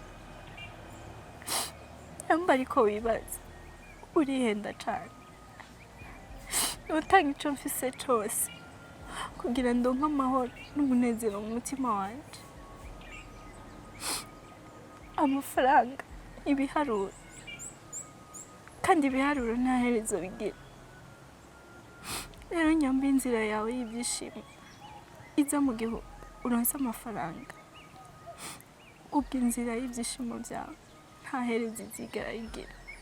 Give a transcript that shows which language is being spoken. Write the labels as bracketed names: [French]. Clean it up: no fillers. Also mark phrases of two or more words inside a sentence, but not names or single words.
[Rundi] Amba ariko wibaza urihenda cyane. Utanga ico mfise cyose kugira ndonke amahoro n'umunezero mu mutima wanje. Amafaranga, ibiharuro, kandi ibiharuro nta herezo bigira. Rero nyamba inzira yawe y'ibyishimo iza mu gihe uronse amafaranga. Ubwo inzira y'ibyishimo byawe nta herezo izigera igira.